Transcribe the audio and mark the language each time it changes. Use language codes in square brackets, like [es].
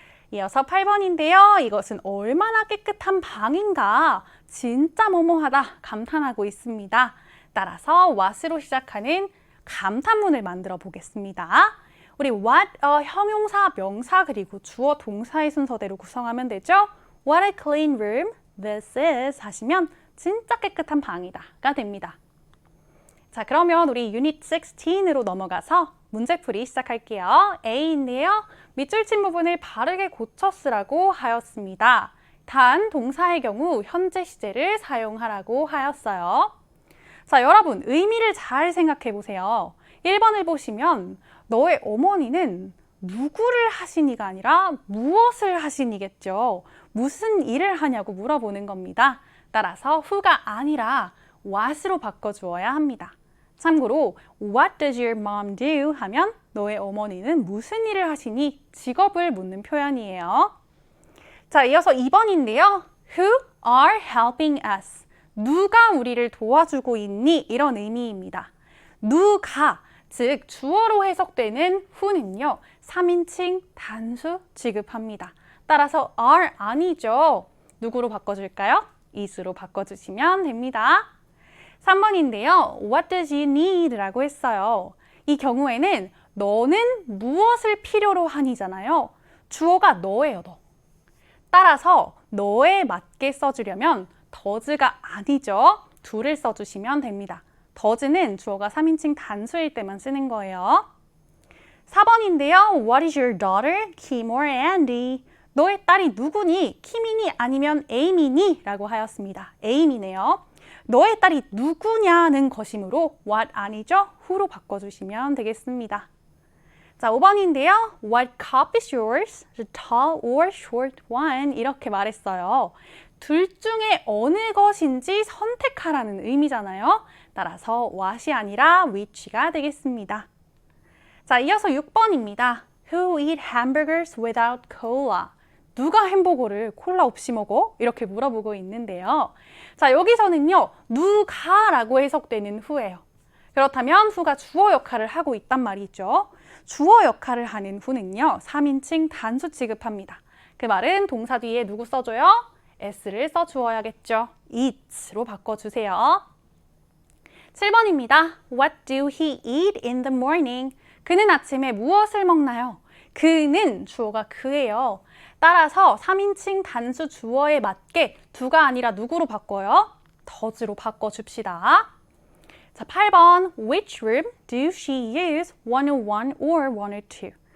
[ko] 이어서 8번인데요. 이것은 얼마나 깨끗한 방인가, 진짜 뭐뭐하다 감탄하고 있습니다. 따라서 what으로 시작하는 감탄문을 만들어 보겠습니다. 우리 what a 형용사, 명사 그리고 주어, 동사의 순서대로 구성하면 되죠. [en] What a clean room this is [ko] 하시면 진짜 깨끗한 방이다가 됩니다. 자, 그러면 우리 유닛 16으로 넘어가서 문제풀이 시작할게요. A인데요. 밑줄 친 부분을 바르게 고쳐 쓰라고 하였습니다. 단, 동사의 경우 현재 시제를 사용하라고 하였어요. 자, 여러분 의미를 잘 생각해 보세요. 1번을 보시면 너의 어머니는 누구를 하시니가 아니라 무엇을 하시니겠죠. 무슨 일을 하냐고 물어보는 겁니다. 따라서 who가 아니라 what으로 바꿔주어야 합니다. [en] 참고로 What does your mom do? [ko] 하면 너의 어머니는 무슨 일을 하시니? 직업을 묻는 표현이에요. 자, 이어서 2번인데요. [en] Who are helping us? [ko] 누가 우리를 도와주고 있니? 이런 의미입니다. 누가, 즉 주어로 해석되는 who는요. 3인칭 단수 취급합니다. 따라서 are 아니죠. 누구로 바꿔줄까요? is로 바꿔주시면 됩니다. 3번인데요. [en] What does you need? [ko] 라고 했어요. 이 경우에는 너는 무엇을 필요로 하니잖아요. 주어가 너예요, 너. 따라서 너에 맞게 써주려면 does가 아니죠. do를 써주시면 됩니다. does는 주어가 3인칭 단수일 때만 쓰는 거예요. 4번인데요. [en] What is your daughter, Kim or Andy? [ko] 너의 딸이 누구니? 킴이니 아니면 에이미니? 라고 하였습니다. 에이미네요. 너의 딸이 누구냐는 것이므로 what 아니죠? who로 바꿔주시면 되겠습니다. 자, 5번인데요. [en] What cup is yours? The tall or short one? [ko] 이렇게 말했어요. 둘 중에 어느 것인지 선택하라는 의미잖아요. 따라서 what이 아니라 which가 되겠습니다. 자, 이어서 6번입니다. [en] Who eat hamburgers without cola? [ko] 누가 햄버거를 콜라 없이 먹어? 이렇게 물어보고 있는데요. 자, 여기서는요. 누가라고 해석되는 who예요. 그렇다면 who가 주어 역할을 하고 있단 말이죠. 주어 역할을 하는 who는요, 3인칭 단수 취급합니다. 그 말은 동사 뒤에 누구 써줘요? s를 써주어야겠죠. eats로 바꿔주세요. 7번입니다. [en] What do he eat in the morning? [ko] 그는 아침에 무엇을 먹나요? 그는 주어가 그예요. 따라서 3인칭 단수 주어에 맞게 do가 아니라 누구로 바꿔요? does로 바꿔줍시다. 자, 8번. [en] Which room do she use 101 or 102?